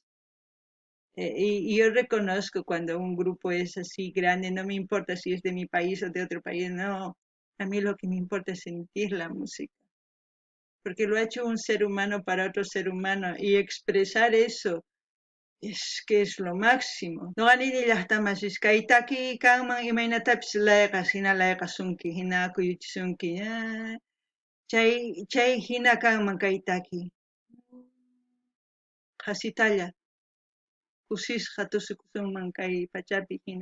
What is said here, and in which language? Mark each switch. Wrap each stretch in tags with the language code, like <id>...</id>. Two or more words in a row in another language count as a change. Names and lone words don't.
<es>Y yo reconozco cuando un grupo es así grande, no me importa si es de mi país o de otro país, no. A mí lo que me importa es sentir la música, porque lo ha hecho un ser humano para otro ser humano y expresar eso es que es lo máximo.</es> <qu>No ganini llaqtamas kaitaki kanman imaynatapis layqas hina layqasunki hina kuyuchisunki. Chay hina kanman kaitaki. Hasitalla kusisqa tusikusunman kay pachapi hina.</qu>